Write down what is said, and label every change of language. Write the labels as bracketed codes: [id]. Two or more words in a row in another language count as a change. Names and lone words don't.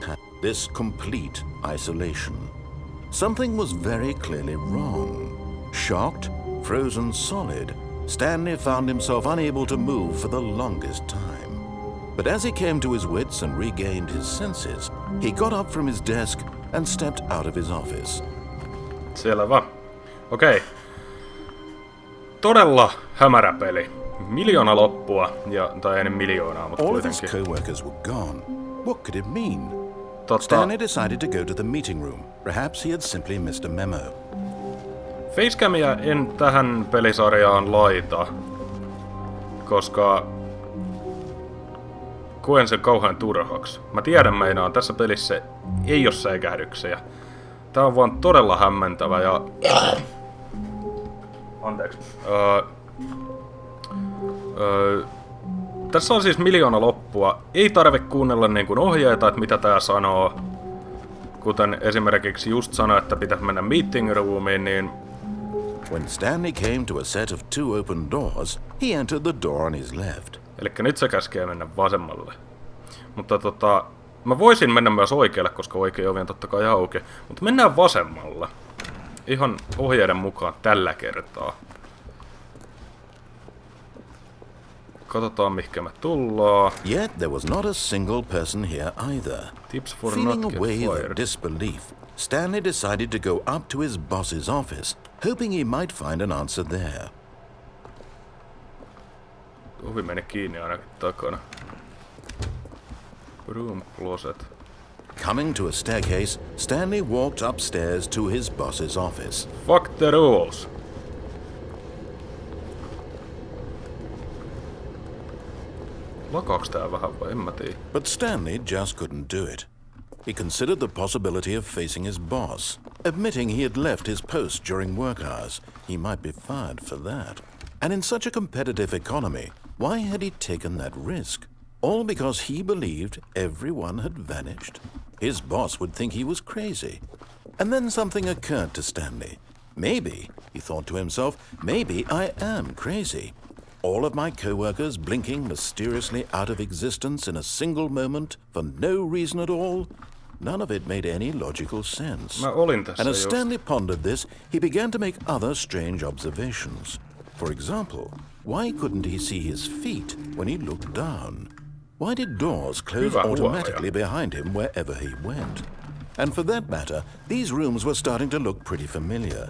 [en] This complete isolation. Something was very clearly wrong. Shocked, frozen solid, Stanley found himself unable to move for the longest time. But as he came to his wits and regained his senses, he got up from his desk and stepped out of his office. [fi] Selvä. Okei. Todella hämärä peli. Miljoona loppua, tai ei miljoonaa, mutta [en] All of his [fi] kuitenkin. [en] co-workers were gone. What could it mean? [fi] Totta, [en] Stanley decided to go to the meeting room. Perhaps he had simply missed a memo. [fi] facecamia en tähän pelisarjaan laita, koska koen sen kauhean turhaksi. Mä tiedän meinaan, tässä pelissä ei oo säikähdyksiä. Tää on vaan todella hämmentävä ja... Anteeksi. Tässä on siis miljoona loppua. Ei tarvi kuunnella niin kuin ohjeita, että mitä tää sanoo. Kuten esimerkiksi just sanoi, että pitäisi mennä [en] meeting roomiin, [fi] niin... [en] When Stanley came to a set of two open doors, he entered the door on his left. [fi] Elikkä nyt se käskee mennä vasemmalle. Mutta mä voisin mennä myös oikealle, koska oikea ovi on totta kai auki. Mutta mennään vasemmalle. Ihan ohjeiden mukaan tällä kertaa. Katsotaan mihinkä me tullaan. [en] Yet there was not a single person here either. Tips for Feeling not a get wave of fired. disbelief, Stanley decided to go up to his boss's office, hoping he might find an answer there. [fi] Ovi meni kiinni ainakin takana. [en] Room closet. Coming to a staircase, Stanley walked upstairs to his boss's office. Fuck the rules. [fi] Lakaaks tää vähän vai en mä tiedä. [en] But Stanley just couldn't do it. He considered the possibility of facing his boss, admitting he had left his post during work hours. He might be fired for that. And in such a competitive economy, why had he taken that risk? All because he believed everyone had vanished? His boss would think he was crazy. And then something occurred to Stanley. Maybe, he thought to himself, maybe I am crazy. All of my co-workers blinking mysteriously out of existence in a single moment for no reason at all? None of it made any logical sense. [fi] Mä olin tässä [en] And as just. Stanley pondered this, he began to make other strange observations. For example, why couldn't he see his feet when he looked down? Why did doors close [fi] Hyvä [en] automatically [fi] huomio. [en] behind him wherever he went? And for that matter, these rooms were starting to look pretty familiar.